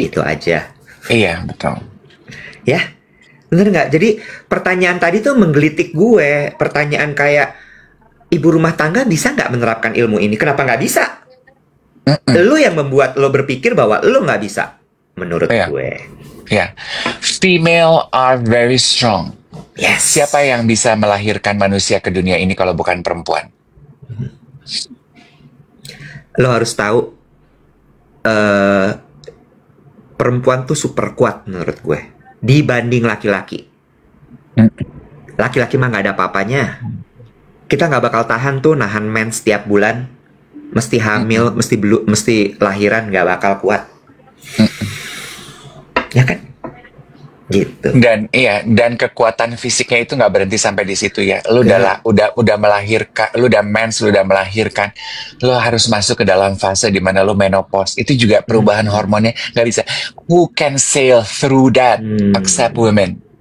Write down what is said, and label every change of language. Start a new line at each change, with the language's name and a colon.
Indonesian: itu aja. iya, betul. Ya, bener nggak? Jadi pertanyaan tadi tuh menggelitik gue. Pertanyaan kayak, ibu rumah tangga bisa nggak menerapkan ilmu ini? Kenapa nggak bisa? Lo yang membuat lo berpikir bahwa lo nggak bisa. Menurut gue.
English: Ya, female are very strong. Yes.
Indonesian: Siapa yang bisa melahirkan manusia ke dunia ini kalau bukan perempuan? Lo harus tahu, perempuan tuh super kuat menurut gue dibanding laki-laki. Laki-laki mah nggak ada apa-apanya. Kita nggak bakal tahan tuh nahan mens setiap bulan, mesti hamil, mesti lahiran, nggak bakal kuat. Ya kan? Gitu. Dan kekuatan fisiknya itu nggak berhenti sampai di situ ya. Lu udah melahirkan, lu udah mens, lu udah melahirkan, lu harus masuk ke dalam fase di mana lu menopause. Itu juga perubahan hormonnya nggak bisa.
English: Who can sail through that except women?